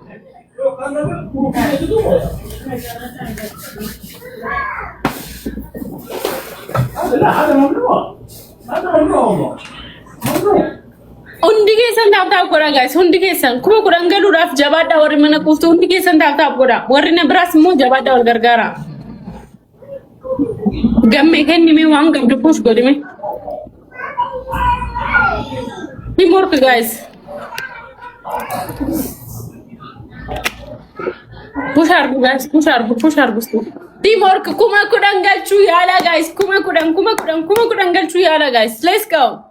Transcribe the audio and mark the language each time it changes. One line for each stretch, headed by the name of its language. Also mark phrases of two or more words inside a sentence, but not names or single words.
Oromo: Hundi keessan tap godha guys. Hundi keessan kuma kudhan galuudhaaf jabaadha warri mana kuuftu hundi keessan tap godha. Warri na biraas immoo jabaadha wal gargaara. Gammee kennime waan qabdu push godhime.
English: Teamwork guys.
Oromo: Push argu. Teamwork kuma kudhan galchuu yaala guys. Kuma kudhan galchuu yaala guys.
English: Let's go.